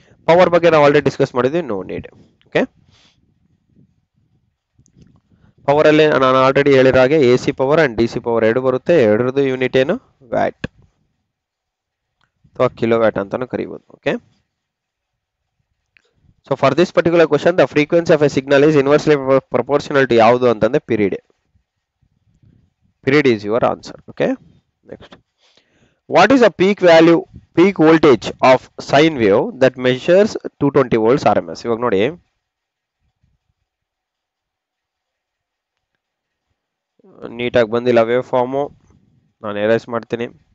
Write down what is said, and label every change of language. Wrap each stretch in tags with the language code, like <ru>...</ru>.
<kn>Power ಬಗ್ಗೆ ನಾವು already discuss ಮಾಡಿದ್ವಿ,</kn> <en>No need.</en> <kn>ಓಕೆ, ಪವರ್ ಅಲ್ಲಿ ನಾನು ಆಲ್ರೆಡಿ ಹೇಳಿರೋ ಹಾಗೆ A C power and D C power ಎರಡು ಬರುತ್ತೆ. ಎರಡರದ್ದು ಯೂನಿಟ್ ಏನು? ವ್ಯಾಟ್ ಅಥವಾ ಕಿಲೋ ವ್ಯಾಟ್ ಅಂತಾನು ಕರಿಬಹುದು.</kn> <en>okay, so for this particular question the frequency of a signal is inversely proportional to</en> <kn>ಯಾವುದು ಅಂತಂದ್ರೆ</kn> <en>Period. Period is your answer. Okay, next, what is a peak value, peak voltage of sine wave that measures 220 volts RMS?</en> <kn>ಇವಾಗ ನೋಡಿ, ನೀಟಾಗಿ ಬಂದಿಲ್ಲ wave farm, ನಾನು erase ಮಾಡ್ತೀನಿ.</kn>